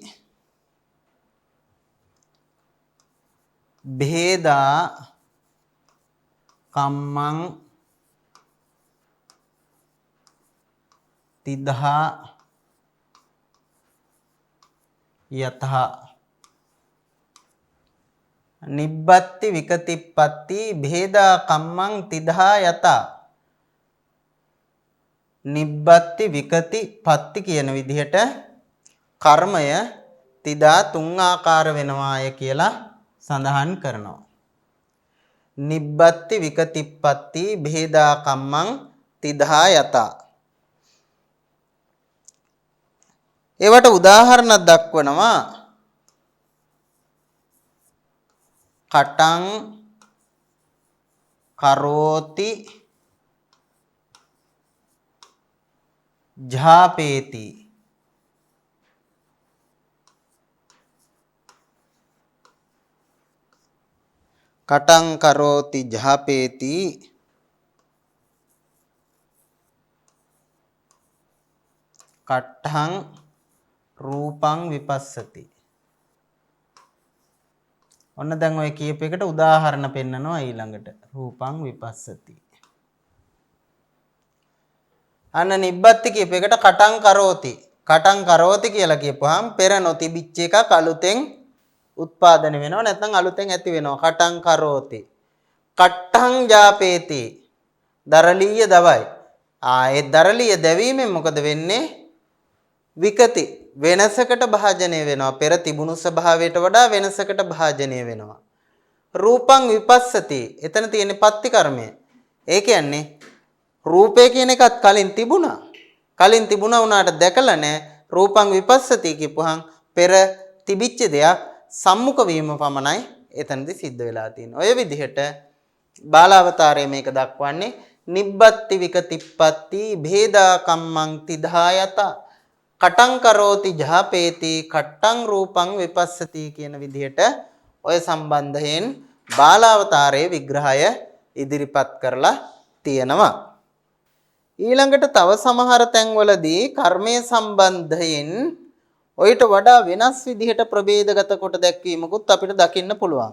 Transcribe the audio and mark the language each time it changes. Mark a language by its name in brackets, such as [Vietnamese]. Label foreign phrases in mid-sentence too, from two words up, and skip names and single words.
[Pali] භේදා කම්මං තිදහා යතහ. නිබ්බත්ති විකතිප්පත්ති භේදා කම්මං තිදහා යත. [Sinhala] නිබ්බත්ති විකති පත්ති කියන විදිහට කර්මය තිදා තුන් ආකාර වෙනවාය කියලා සඳහන් කරනවා. [Pali] නිබ්බත්ති විකතිප්පත්ති භේදා කම්මං තිදහා යත. [Sinhala] ඒවට උදාහරණයක් දක්වනවා. [Pali] කටං කරෝති ජාපේති. කටං කරෝති ජාපේති කට්ඨං රූපං විපස්සති. [Sinhala] ඔන්න දැන් ඔය කියප එකට උදාහරණ පෙන්නනවා ඊළඟට. [Pali] රූපං විපස්සති. අන්න නිබ්බත්ති [Sinhala] කියප එකට [Pali] කටං කරෝති. කටං කරෝති [Sinhala] කියලා කියපුවාම පෙර නොතිබිච්ච එකක් අලුතෙන් උත්පාදනය වෙනවා නැත්නම් අලුතෙන් ඇති වෙනවා. [Pali] කටං කරෝති. කට්ඨං ජාපේති. [Sinhala] දරලීය දවයි. ඒ දරලීය දැවීමෙන් මොකද වෙන්නේ? විකති වෙනසකට භාජනය වෙනවා. පෙර තිබුණු ස්වභාවයට වඩා වෙනසකට භාජනය වෙනවා. [Pali] රූපං විපස්සති. [Sinhala] එතන තියෙන්නේ පත්ති කර්මය. ඒ කියන්නේ රූපය කියන එකත් කලින් තිබුණා. කලින් තිබුණා වුණාට දැකලා නැහැ. [Pali] රූපං විපස්සති [Sinhala] කියපුවාන් පෙර තිබිච්ච දෙයක් සම්මුඛ වීම පමණයි එතනදී සිද්ධ වෙලා තියෙන්නේ. ඔය විදිහට බාලාවතාරයේ මේක දක්වන්නේ [Pali] නිබ්බත්ති විකතිප්පත්ති භේදා කම්මං තිදායත කටං කරෝති ජාපේති කට්ටං රූපං විපස්සති [Sinhala] කියන විදිහට ඔය සම්බන්ධයෙන් බාලාවතාරයේ විග්‍රහය ඉදිරිපත් කරලා තියෙනවා. ඊළඟට තව සමහර තැන්වලදී කර්මය සම්බන්ධයෙන් ඔයිට වඩා වෙනස් විදිහට ප්‍රභේදගත කොට දැක්වීමකුත් අපිට දකින්න පුළුවන්.